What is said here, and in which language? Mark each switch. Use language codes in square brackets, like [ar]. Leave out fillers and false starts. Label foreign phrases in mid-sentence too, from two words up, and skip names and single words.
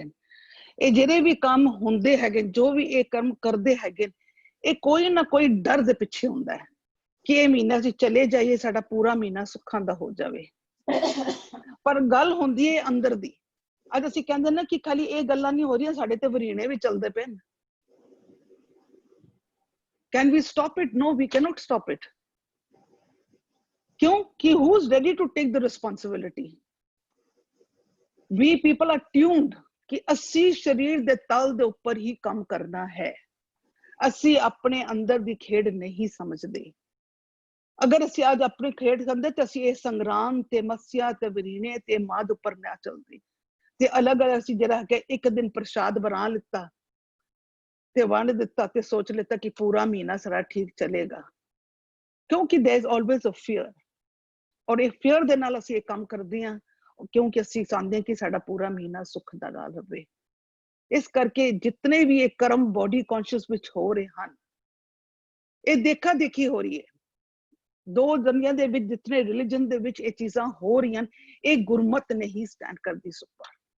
[pa] ਇਹ ਜਿਹੜੇ ਵੀ ਕੰਮ ਹੁੰਦੇ ਹੈਗੇ, ਜੋ ਵੀ ਇਹ ਕਰਮ ਕਰਦੇ ਹੈਗੇ, ਇਹ ਕੋਈ ਨਾ ਕੋਈ ਡਰ ਦੇ ਪਿੱਛੇ ਹੁੰਦਾ ਹੈ ਕਿ ਇਹ ਮਹੀਨਾ ਅਸੀਂ ਚਲੇ ਜਾਈਏ, ਸਾਡਾ ਪੂਰਾ ਮਹੀਨਾ ਸੁੱਖਾਂ ਦਾ ਹੋ ਜਾਵੇ। ਪਰ ਗੱਲ ਹੁੰਦੀ ਹੈ ਅੰਦਰ ਦੀ। ਅੱਜ ਅਸੀਂ ਕਹਿੰਦੇ ਨਾ ਕਿ ਖਾਲੀ ਇਹ ਗੱਲਾਂ ਨਹੀਂ ਹੋ ਰਹੀਆਂ, ਸਾਡੇ ਤੇ ਵਰੀਣੇ ਵੀ ਚੱਲਦੇ ਪਏ। [en] Can we stop it? No, we cannot stop it. [hi] क्यों? [en] कि who's ready to take the responsibility? We people are tuned [pa] कि ਅਸੀਂ ਸਰੀਰ ਦੇ ਤਲ ਦੇ ਉੱਪਰ ਹੀ ਕੰਮ ਕਰਨਾ ਹੈ। ਅਸੀਂ ਆਪਣੇ ਅੰਦਰ ਦੀ ਖੇਡ ਨਹੀਂ ਸਮਝਦੇ। ਅਗਰ ਅਸੀਂ ਅੱਜ ਆਪਣੀ ਖੇਡ ਸਮਝਦੇ ਤੇ ਅਸੀਂ ਇਹ ਸੰਗਰਾਮ ਤੇ ਮੱਸਿਆ ਤੇ ਵਰੀਣੇ ਤੇ ਮਾਦ ਉੱਪਰ ਨਾ ਚੱਲਦੇ, ਤੇ ਅਲੱਗ ਅਲੱਗ ਅਸੀਂ ਜਿਹੜਾ ਕਿ ਇੱਕ ਦਿਨ ਪ੍ਰਸ਼ਾਦ ਬਣਾ ਲਿੱਤਾ ਤੇ ਵੰਡ ਦਿੱਤਾ ਤੇ ਸੋਚ ਲਿੱਤਾ ਕਿ ਪੂਰਾ ਮਹੀਨਾ ਸਾਰਾ ਠੀਕ ਚੱਲੇਗਾ। [en] ਕਿਉਂਕਿ there is always a fear, [pa] ਔਰ ਇਹ fear ਦੇ ਨਾਲ ਅਸੀਂ ਇਹ ਕੰਮ ਕਰਦੇ ਹਾਂ, ਕਿਉਂਕਿ ਅਸੀਂ ਚਾਹੁੰਦੇ ਹਾਂ ਕਿ ਸਾਡਾ ਪੂਰਾ ਮਹੀਨਾ ਸੁੱਖ ਦਾ ਨਾਲ ਰਹੇ। ਇਸ ਕਰਕੇ ਜਿਤਨੇ ਵੀ ਇਹ ਕਰਮ [en] body conscious [pa] ਵਿੱਚ ਹੋ ਰਹੇ ਹਨ, ਇਹ ਦੇਖਾ ਦੇਖੀ ਹੋ ਰਹੀ ਹੈ। ਦੋ ਦੁਨੀਆਂ ਦੇ ਵਿੱਚ ਜਿਤਨੇ ਰਿਲੀਜਨ ਦੇ ਵਿੱਚ ਇਹ ਚੀਜ਼ਾਂ ਹੋ ਰਹੀਆਂ, ਇਹ ਗੁਰਮਤ ਨਹੀਂ ਸਟੈਂਡ ਕਰਦੀ ਸੁਪਰ।